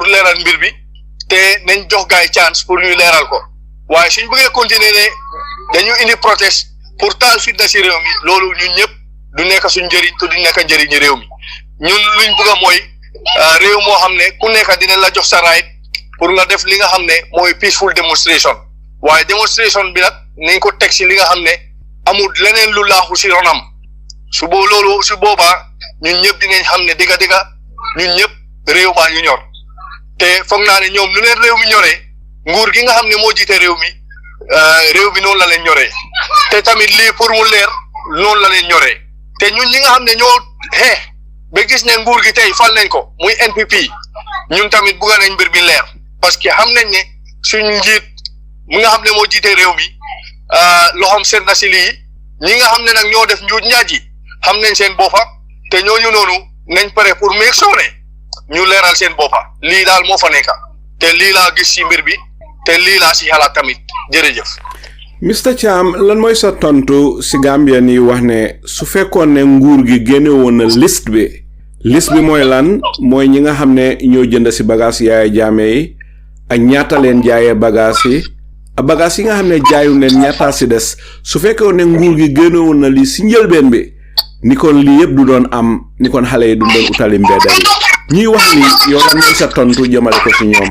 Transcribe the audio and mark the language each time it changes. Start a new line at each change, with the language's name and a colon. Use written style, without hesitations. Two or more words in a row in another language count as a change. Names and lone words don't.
Wolof: leeral mbir bi te nañ jox gaay
French: chance pour
Wolof: ñu leeral ko waaye suñ bëggee continuer ne dañu indi protest pour taal fitna si réew mi loolu ñun ñëpp du nekk suñ njëriñ te du nekk njëriñu réew mi ñun luñ bëgg a mooy réew moo xam ne ku nekk dinañ la jox sa right pour nga def li nga xam ne mooy
English: peaceful demonstration
Wolof: waaye demonstration bi nag nañ ko teg si li nga xam ne amul leneen lu laaxu si ronam su boobaa ñun ñëpp dinañ xam ne dëgga ñun ñëpp réew maa ñu ñor te foog naa ne ñoom lu leen réew mi ñoree nguur gi nga xam ne moo jiite réew mi noonu la leen ñoree te tamit lii pour mu leer noonu la leen ñoree te ñun ñi nga xam ne ñoo ba gis ne nguur gi tey fal nañ ko muy NPP ñun tamit bugga nañ mbir mi leer
French: parce que
Wolof: xam nañ ne suñ njiit mu nga xam ne moo jiite réew mi loxoom seet na si lii ñi nga xam ne nag ñoo def njuuj njaaj yi xam nañ seen boppa te ñooñu noonu nañ pare pour
English: make sure
Wolof: ne ñu leeral seen boppa lii daal moo fa nekka te lii laa gis si mbir bi te lii laa si xalaat tamit jërëjëf. Mr Cham lan mooy sa tontu si Gambien yi wax ne su fekkoon ne nguur gi génne woon na liste bi mooy lan mooy ñi nga xam ne ñoo jënd si bagage Yahya Jammeh yi ak ñaata leen jaayee bagage yi yi nga xam ne jaayu leen ñaata si des su fekkoon ne nguur gi génne woon na lii si njëlbeen bi ni kon lii yëpp du doon am ni kon xale yi du doon utali mbedda yi ñuy wax ni yow lan mooy sa tontu jëmale ko si ñoom.